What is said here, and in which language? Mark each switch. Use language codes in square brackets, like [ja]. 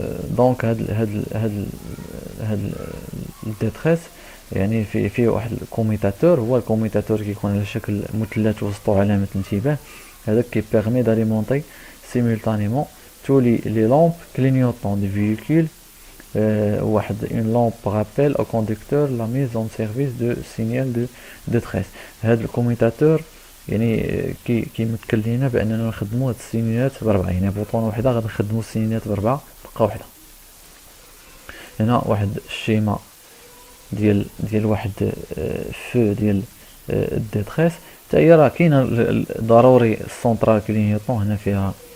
[ar] دونك هاد الديتريس يعني فيه واحد الكوميتاتور، هو الكوميتاتور كيكون على شكل مثلث وسطو علامه الانتباه، هذاك كي بيرمي داليمونتي سيمولتانيمون [fr] tous les lampes clignotants du véhicule. واحد une lampe rappelle au conducteur la mise en service de signal de détresse. [ar] هذا الكوميتاتور يعني كيمثل لينا باننا نخدموا هاد السينيات بربعه، يعني بوطونه وحده غادي نخدموا السينيات بربعه دقه وحده. هنا واحد الشيما ديال واحد فو ديال الديتريس، حتى هي راه كاينه ضروري السونترال كلينيطون هنا فيها.